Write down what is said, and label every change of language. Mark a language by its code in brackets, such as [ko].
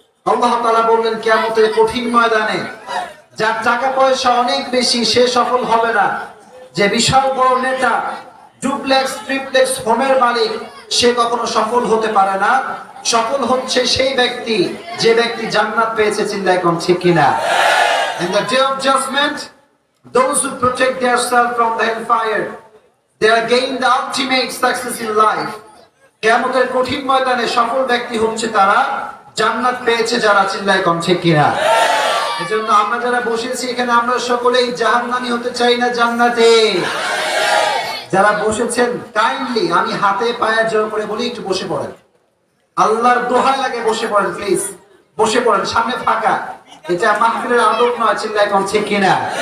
[bn] আল্লাহ তাআলা বললেন কিয়ামতের কঠিন ময়দানে যার টাকা পয়সা অনেক বেশি সে সফল হবে না, যে বিশাল বড় নেতা, ডুপ্লেক্স ট্রিপ্লেক্স হোমের মালিক, সে কখনো সফল হতে পারে না। সফল হচ্ছে সেই ব্যক্তি যে ব্যক্তি জান্নাত পেয়েছে, চিল্লায় কোন ঠিক কিনা? [en] In the day of judgment, those who protect themselves from the hellfire, they are gain the ultimate success in life. [bn] কিয়ামতের কঠিন ময়দানে সফল ব্যক্তি হচ্ছে তারা, জান্নাত পেয়েছে যারা, চিল্লায় কোন ঠিক কিনা? এজন্য আমরা যারা বসেছি এখানে, আমরা সকলেই জাহান্নামী হতে চাই না জান্নাতে? যারা বসেছেন কাইন্ডলি আমি হাতে পায়ে জোর করে বলি একটু বসে পড়েন, আল্লাহর দোহাই লাগে বসে পড়েন, প্লিজ বসে পড়েন, সামনে ফাঁকা, এটা মাহফিলের আদব নয়, চিল্লায় কোন ঠিক কিনা?